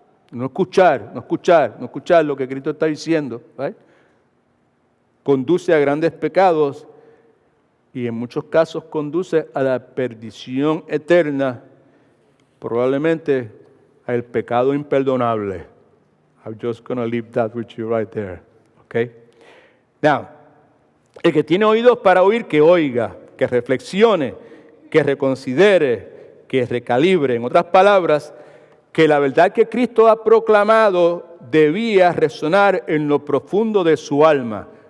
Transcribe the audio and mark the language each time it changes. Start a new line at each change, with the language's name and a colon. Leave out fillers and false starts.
Spanish: No escuchar lo que Cristo está diciendo, ¿right? Conduce a grandes pecados y en muchos casos conduce a la perdición eterna, probablemente al pecado imperdonable.
English: I'm just going to leave that with you right there. Okay?
Spanish: Now, el que tiene oídos para oír, que oiga, que reflexione, que reconsidere, que recalibre. En otras palabras, que la verdad que Cristo ha proclamado debía resonar en lo profundo de su alma.